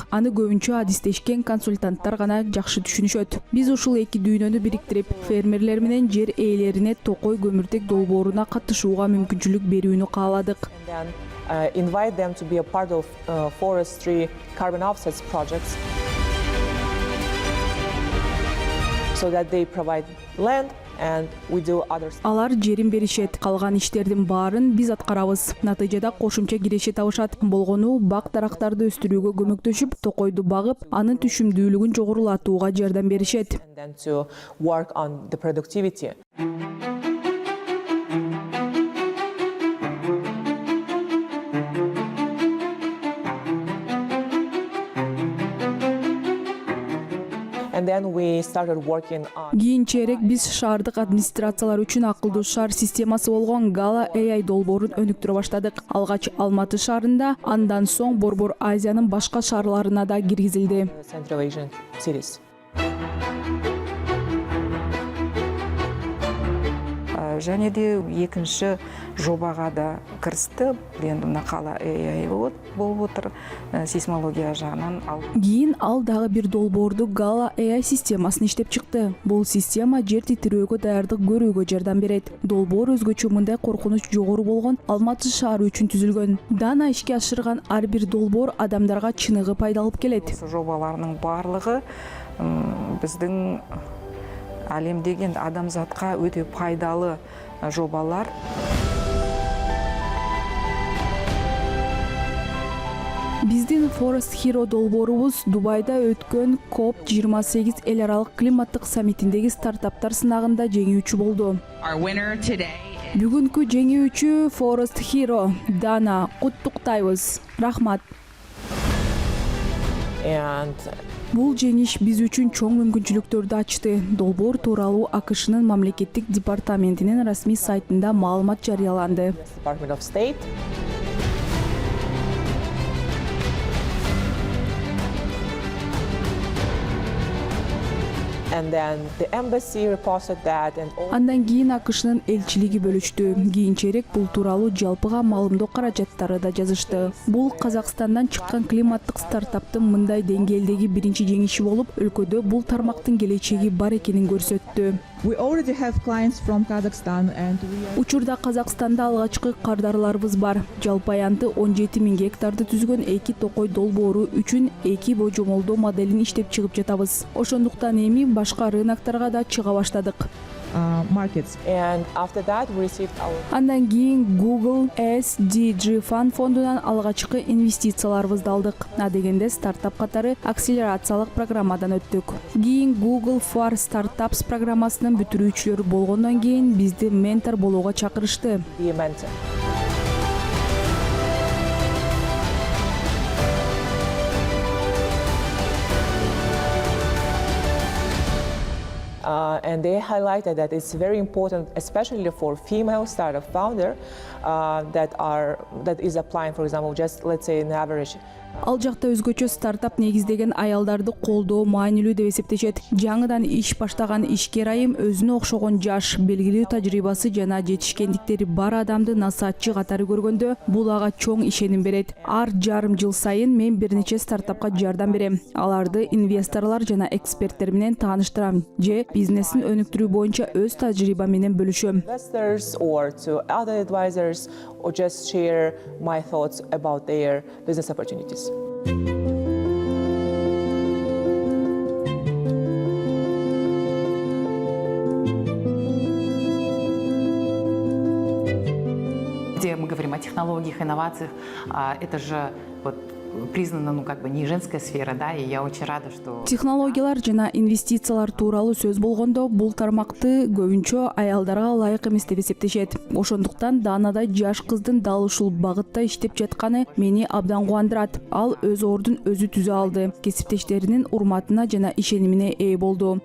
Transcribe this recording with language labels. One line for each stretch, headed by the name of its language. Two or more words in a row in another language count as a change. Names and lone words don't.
Kyrgyz: Аны көбүнчө адистешкен консультанттар гана жакшы түшүнүшөт. Биз ушул эки дүйнөнү бириктирип, фермерлер менен жер ээлерине токой көмүртек долбооруна катышууга мүмкүнчүлүк берүүнү кааладык.
English: then invite them to be a part of forestry carbon offsets projects so that they provide land and we do other stuff.
Kyrgyz: Алар жерин беришет, калган иштердин баарын биз аткарабыз. Натыйжада кошумча киреше табышат. Болгону бак дарактарды өстүрүүгө көмөктөшүп, токойду багып, анын түшүмдүүлүгүн жогорулатууга жардам беришет.
English: And then to work on the productivity. And then we started working on
Kyrgyz: Кийинчерээк биз шаардык администрациялар үчүн акылдуу шаар системасы болгон Gala AI долбоорун өнүктүрө баштадык. Алгач Алматы шаарында, андан соң Борбор Азиянын башка шаарларына да киргизилди.
English: Central Asian cities.
Kazakh: Және де екінші жобаға да кірісті. Енді мына Gala AI болып отыр, сейсмология жағынан.
Kyrgyz: Кийин ал дагы бир долбоорду Gala AI системасын иштеп чыкты. Бул система жер титирөөгө даярдык көрүүгө жардам берет. Долбоор өзгөчө мындай коркунуч жогору болгон Алматы шаары үчүн түзүлгөн. Дана ишке ашырган ар бир долбоор адамдарга чыныгы пайда алып келет.
Kazakh: Осы жобаларның барлығы біздің әлемдегі адамзатқа өте пайдалы жобалар.
Kyrgyz: Биздин Forest Hero долбоорубуз Дубайда өткөн COP28 эл аралык климаттык саммитиндеги стартаптар сынагында жеңүүчү болду. Бүгүнкү жеңүүчү Forest Hero Дана, куттуктайбыз. Рахмат. And Бул жеңиш биз үчүн чоң мүмкүнчүлүктөрдү ачты. Долбоор тууралуу АКШнын мамлекеттик департаментинин расмий сайтында маалымат жарыяланды.
English: Department of State. And then the embassy reposted that and all.
Kyrgyz: Андан кийин АКШнын элчилиги бөлүштү. Кийинчерээк бул тууралуу жалпыга маалымдоо каражаттары да жазышты. Бул Казакстандан чыккан климаттык стартаптын мындай деңгээлдеги биринчи жеңиши болуп, өлкөдө бул тармактын келечеги бар экенин көрсөттү.
English: We already have clients from Kazakhstan and we are
Kyrgyz: Учурда Казакстанда алгачкы кардарларыбыз бар. Жалпы аянты 17 000 гектарды түзгөн эки токой долбоору үчүн эки божомолдоо моделин иштеп чыгып жатабыз. Ошондуктан эми башка рынокторго да чыга баштадык. markets.
English: And after that we received our
Kyrgyz: Андан кийин Google SDG Fund фондунан алгачкы инвестицияларыбызды алдык. Дегенде стартап катары акселерациялык программадан өттүк. Кийин Google for Startups программасынын бүтүрүүчүлөрү болгондон кийин бизди ментор болууга чакырышты.
English: be a mentor. And they highlighted that it's very important, especially for female startup founder that is applying, for example, just let's say an average.
Kyrgyz: Ал жакта өзгөчө стартап негиздеген аялдарды колдоо маанилүү деп эсептешет. Жаңыдан иш баштаган ишкер айым өзүнө окшогон жаш, белгилүү тажрыйбасы жана жетишкендиктери бар адамды насаатчы катары көргөндө бул ага чоң ишеним берет. Ар жарым жыл сайын мен бир нече стартапка жардам берем. Аларды инвесторлор жана эксперттер менен тааныштырам же бизнесин өнүктүрүү боюнча өз тажрыйбам менен бөлүшөм.
English: Investors or to other advisors or just share my thoughts about their business opportunities.
Russian: Где мы говорим о технологиях, инновациях, это же вот признана, не женская сфера, да, и я очень рада, что...
Kyrgyz: Технологиялар жана инвестициялар тууралуу сөз болгондо бул тармакты көбүнчө аялдарга ылайык эмес деп эсептешет. Ошондуктан Данада жаш кыздын дал ушул багытта иштеп жатканы мени абдан кубандырат. Ал өз ордун өзү түзө алды. Кесиптештеринин урматына жана ишенимине ээ болду.